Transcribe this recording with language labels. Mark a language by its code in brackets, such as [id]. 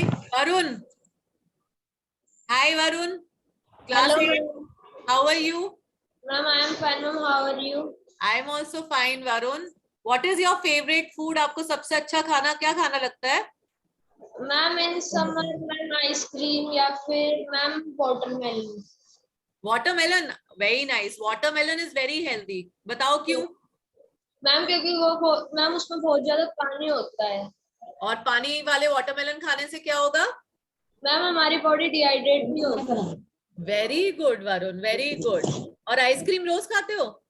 [en] Varun, hi Varun, class 8, how are you? Ma'am, I am fine. Ma'am, how are you? I am also fine Varun. What is your favourite food? [hi] आपको सबसे अच्छा खाना क्या खाना लगता है? [en] Ma'am, in summer, ma'am, ice cream [hi] या फिर [en] ma'am watermelon. Watermelon, very nice, watermelon is very healthy, [hi] बताओ क्यों? Ma'am क्योंकि वो मैम उसमें बहुत ज्यादा पानी होता है। और पानी वाले वाटरमेलन खाने से क्या होगा? मैम हमारी बॉडी डिहाइड्रेट नहीं होता। [en] Very good Varun, very good. [hi] और आइसक्रीम रोज खाते हो?